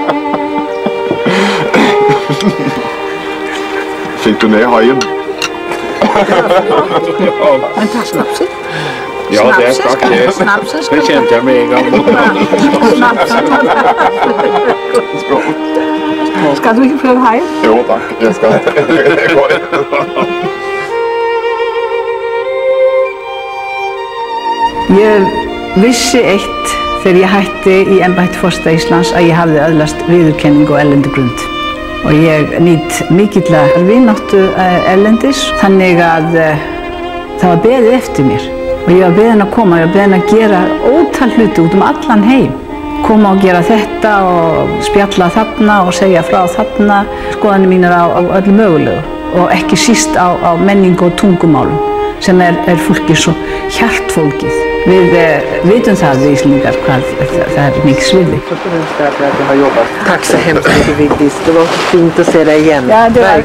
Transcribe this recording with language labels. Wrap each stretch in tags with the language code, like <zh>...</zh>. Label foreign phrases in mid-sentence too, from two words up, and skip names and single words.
<no>Fikk du ned haien? Men ta snapsen. Ja, det stakk det. Det kjente jeg med en gang. Skal du ikke prøve haien? Jo, takk. Jeg skal. Det går ikke.</no> <is>Ég vissi eitt þegar ég hætti í embætti forseta Íslands að ég hafði öðlast viðurkenningu á erlendu grund. Og ég nýt mikillar vináttu erlendis, þannig að það var beðið eftir mér. Og ég var beðin að koma, ég var beðin að gera ótal hluti út allan heim. Koma og gera þetta og spjalla þarna og segja frá þarna, skoðanir mínar á öllu mögulegu. Og ekki síst á menningu og tungumálum, sem fólki svo hjartfólkið. Við vitum það, við Íslendingar, hvað það mikið sviði.</is> <sv>Tack så hemskt mycket, Vigdis. Det var fint att se dig igen. Ja, det var</sv>